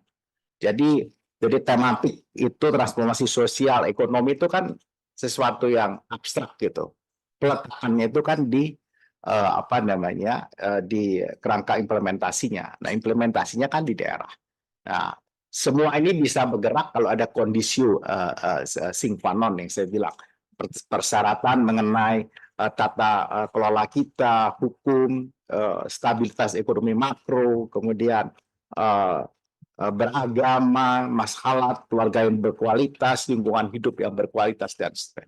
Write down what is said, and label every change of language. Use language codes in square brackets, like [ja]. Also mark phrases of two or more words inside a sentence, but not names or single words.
[id] Jadi tematik itu transformasi sosial, ekonomi itu kan sesuatu yang abstrak gitu. Peletakannya itu kan di di kerangka implementasinya. Nah, implementasinya kan di daerah. Nah, semua ini bisa bergerak kalau ada kondisi [la] sine qua non [id] yang saya bilang. Persyaratan mengenai tata kelola kita, hukum, stabilitas ekonomi makro, kemudian beragama, masalah keluarga yang berkualitas, lingkungan hidup yang berkualitas, dan sebagainya.